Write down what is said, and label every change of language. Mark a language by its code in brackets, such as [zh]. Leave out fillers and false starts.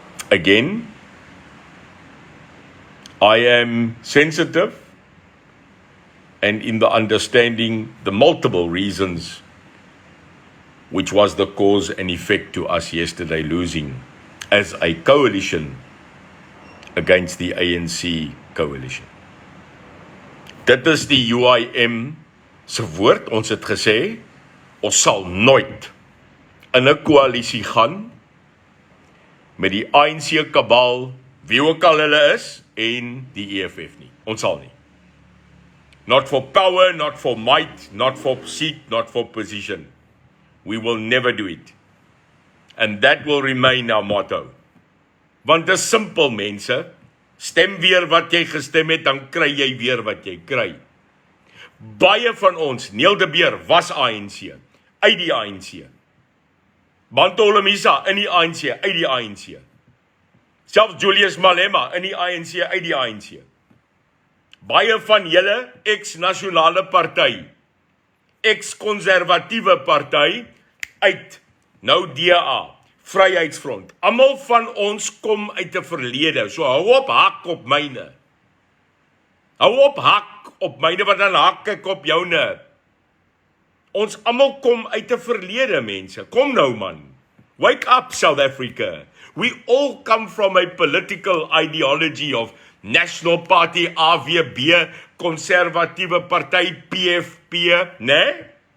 [en] Again, I am sensitive and in the understanding the multiple reasons which was the cause and effect to us yesterday losing as a coalition against the ANC coalition. [af] Dit is die UIM se woord, ons het gesê, ons sal nooit in 'n koalisie gaan met die ANC kabal, wie ook al hulle is, en die EFF nie. Ons sal nie. [en] Not for power, not for might, not for seat, not for position. We will never do it. And that will remain our motto. [af] Want dit is simpel, mense. Stem weer wat jy gestem het, dan kry jy weer wat jy kry. Baie van ons, Neil de Beer, was ANC, uit die ANC. Bantu Holomisa, in die ANC, uit die ANC. Selfs Julius Malema, in die ANC, uit die ANC. Baie van julle, ex-nasionale party, ex-konservatiewe party, uit, nou DA, Vryheidsfront. Almal van ons kom uit 'n verlede, so hou op hak op myne. Hou op hak op myne, want dan hak ek op joune. Ons almal kom uit 'n verlede, mense. Kom nou, man. [en] Wake up, South Africa. We all come from a political ideology of National Party, AVB, Konservatiewe Party, PFP, né?